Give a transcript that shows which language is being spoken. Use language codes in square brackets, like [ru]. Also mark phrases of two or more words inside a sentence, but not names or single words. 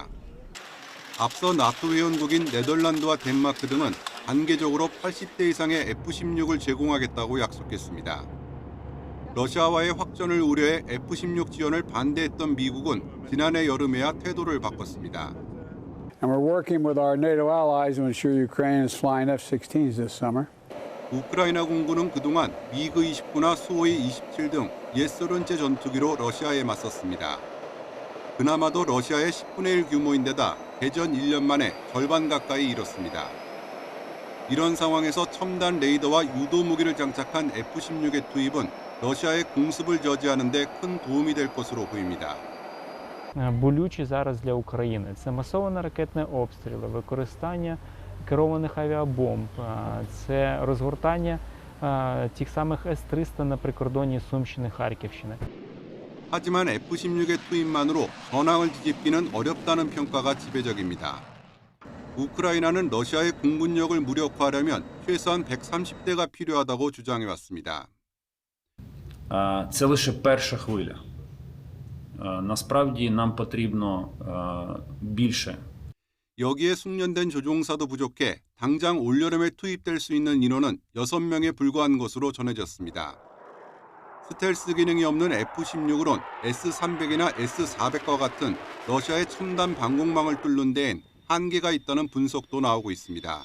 [ko] 앞서 나토 회원국인 네덜란드와 덴마크 등은 단계적으로 80대 이상의 F-16을 제공하겠다고 약속했습니다. 러시아와의 확전을 우려해 F-16 지원을 반대했던 미국은 지난해 여름에야 태도를 바꿨습니다. [en] And we're working with our NATO allies to ensure Ukraine is flying F-16s this summer. [ko] 우크라이나 공군은 그동안 미그 29나 수호이 27 등 옛소련제 전투기로 러시아에 맞섰습니다. 그나마도 러시아의 10분의 1 규모인데다 개전 1년 만에 절반 가까이 잃었습니다. 이런 상황에서 첨단 레이더와 유도 무기를 장착한 F-16의 투입은 러시아의 공습을 저지하는 데 큰 도움이 될 것으로 보입니다. [uk] Болючі зараз для України. Це масовані ракетні обстріли, використання керованих авіабомб, це розгортання тих самих С-300 на прикордонні Сумщини, Харківщини. [ko] 하지만 F-16의 투입만으로 전황을 뒤집기는 어렵다는 평가가 지배적입니다. 우크라이나는 러시아의 공군력을 무력화하려면 최소한 130대가 필요하다고 주장해왔습니다. [uk] Це лише перша хвиля. насправді нам потрібно більше. [ko] 여기에 숙련된 조종사도 부족해 당장 올여름에 투입될 수 있는 인원은 6명에 불과한 것으로 전해졌습니다. 스텔스 기능이 없는 F-16으론 S-300이나 S-400과 같은 러시아의 첨단 방공망을 뚫는 데엔 한계가 있다는 분석도 나오고 있습니다.